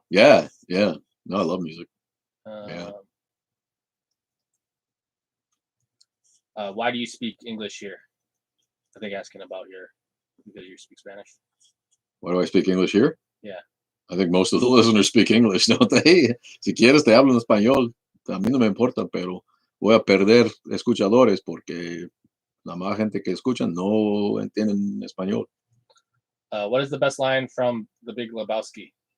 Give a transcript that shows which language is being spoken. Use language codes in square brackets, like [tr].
[en] Yeah. No, I love music. Yeah. Why do you speak English here? I think asking about because you speak Spanish. Why do I speak English here? Yeah. I think most of the listeners speak English, don't they? [es] Si quieres te hablo en español. A mí no me importa, pero voy a perder escuchadores porque la más gente que escuchan no entienden español. [en] What is the best line from The Big Lebowski?